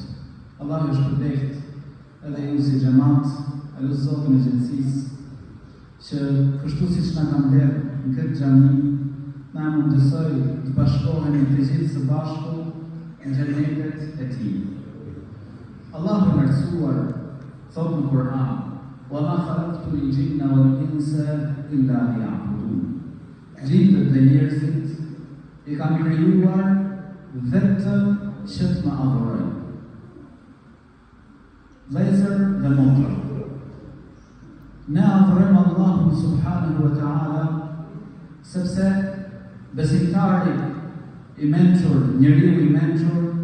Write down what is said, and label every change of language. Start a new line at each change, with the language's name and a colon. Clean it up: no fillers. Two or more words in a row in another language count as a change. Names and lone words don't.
Albanian: Allah është shpëleft edhe ju si xhamat, e lutem Zotin e gjithësisë që kështu siç na ka mbledhur në këtë xhami, na mundësoj të bashkohemi të gjithë së bashku në xhenetet e tij. Allahu i lartësuar thot në Kur'an:
Arabic: "وما خلقت الجن والإنس إلا ليعبدون."
Albanian: Gjindët dhe njerëzit i kam krijuar vetëm që të më adhurojnë. Vëllezër dhe motra, ne adhurojmë Allahun
Arabic: سبحانه وتعالى
Albanian: sepse besimtari i mençur, njeriu i mençur,